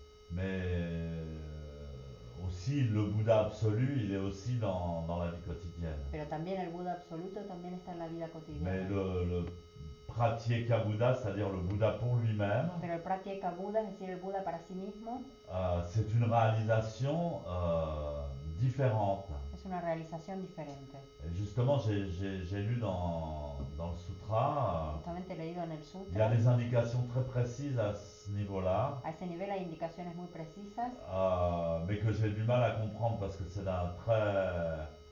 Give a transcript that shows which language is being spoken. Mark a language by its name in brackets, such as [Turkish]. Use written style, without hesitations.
[French] Mais aussi le Bouddha absolu, il est aussi dans la vie quotidienne. [Spanish] Pero también el Buda absoluto también está en la vida cotidiana. [French] Mais le Pratyeka Bouddha, c'est-à-dire le Bouddha pour lui-même, [Spanish] pero el Pratyeka Buda, es decir, el Buda para sí mismo, [French] c'est une réalisation différente. [Spanish] Es una realización diferente. [French] Et justement, j'ai lu dans le sutra, [Spanish] Justamente he leído en el sutra, [French] il y a des indications très précises à ce niveau-là, [Spanish] a ese nivel hay indicaciones muy precisas, [French] mais que j'ai du mal à comprendre parce que c'est d'un très,